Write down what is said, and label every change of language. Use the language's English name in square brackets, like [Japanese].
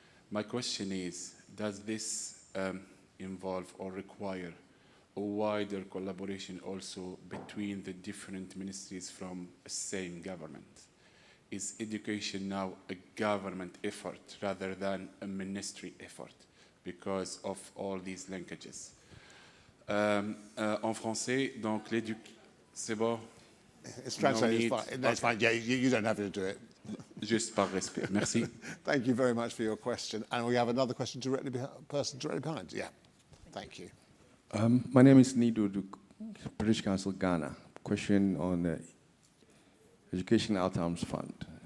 [English] My question is, does this involve or require a wider collaboration also between the different ministries from the same government? Is education now a government effort rather than a ministry effort because of all these linkages? [French] En français, donc l'éducation, c'est bon? [English] It's translated, it's fine. No, it's fine. Yeah, you don't have to do it. [French] Juste par respect. Merci. [English] Thank you very much for your question. And we have another question directly behind. Yeah, thank you. My name is Nido Duk, British Council, Ghana. Question on the Education Outcomes Fund.